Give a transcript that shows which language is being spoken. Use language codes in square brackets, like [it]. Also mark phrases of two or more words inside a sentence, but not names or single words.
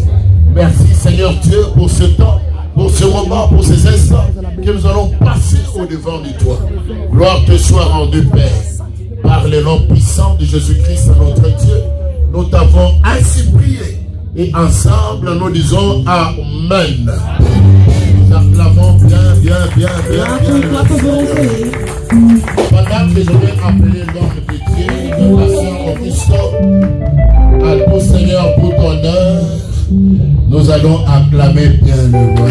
[fr] Merci, Seigneur Dieu, pour ce temps, pour ce moment, pour ces instants que nous allons passer au-devant de toi. Gloire te soit rendue, Père. Par le nom puissant de Jésus-Christ, notre Dieu, nous t'avons ainsi prié. Et ensemble, nous disons Amen. Nous acclamons bien. [nl] Laten we klappen voor onze Heer. [fr] Pendant que je vais appeler l'homme de Dieu, la sœur Augusto, à tout Seigneur pour ton honneur, nous allons acclamer bien le roi.